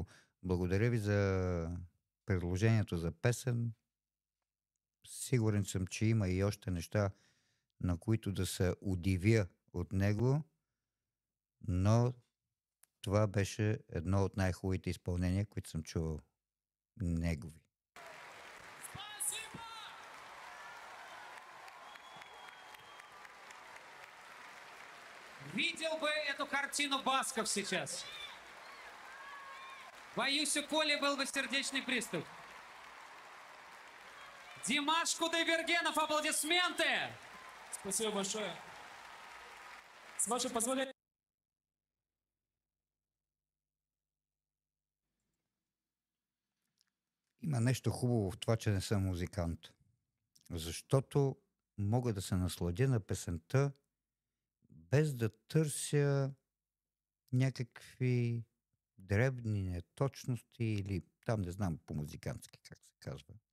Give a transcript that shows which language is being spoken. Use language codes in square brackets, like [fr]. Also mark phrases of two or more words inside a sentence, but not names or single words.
[bg] Благодаря ви за предложението за песен. Сигурен съм, че има и още неща, на които да се удивя от него, но това беше едно от най-хубавите изпълнения, които съм чувал негови. [ru] Видел бы эту картину Басков сейчас. Боюсь, у Коли был бы сердечный приступ. Димаш Кудайбергенов, аплодисменты! Спасибо большое. С вашего позволения... [bg] Има нещо хубаво в това, че не съм музикант. Защото мога да се насладя на песента, без да търся някакви дребни неточности или там не знам по-музикантски как се казва.